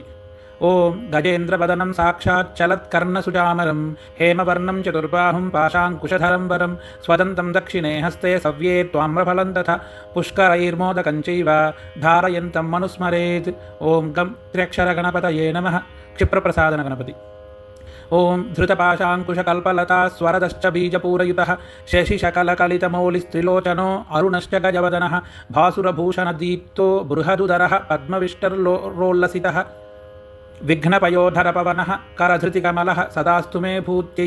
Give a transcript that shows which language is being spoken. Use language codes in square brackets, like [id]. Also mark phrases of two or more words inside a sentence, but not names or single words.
[sa] ఓం గజేంద్రవదనం సాక్షాచ్చలత్కర్ణసుజామరం హేమవర్ణం చతుర్బాహుం పాశాంకుశధరం వరం స్వదంతం దక్షిణే హస్తే సవ్యే త్వామ్రఫలం తథా పుష్కరైర్మోదకంచైవ ధారయంతం మనుస్మరేత్. ఓం గం త్ర్యక్షరగణపతయే నమః. క్షిప్రప్రసాదన గణపతి. ॐ धृतपाशाङ्कुशकल्पलता स्वरदश्च बीजपूरयुतः शशिशकलकलितमौलिस्त्रिलोचनो अरुणश्च गजवदनः भासुरभूषणदीप्तो बृहदुदरः पद्मविष्टरोल्लसितः विघ्नपयोधरपवनः करधृतिकमलः सदास्तु मे भूत्यै।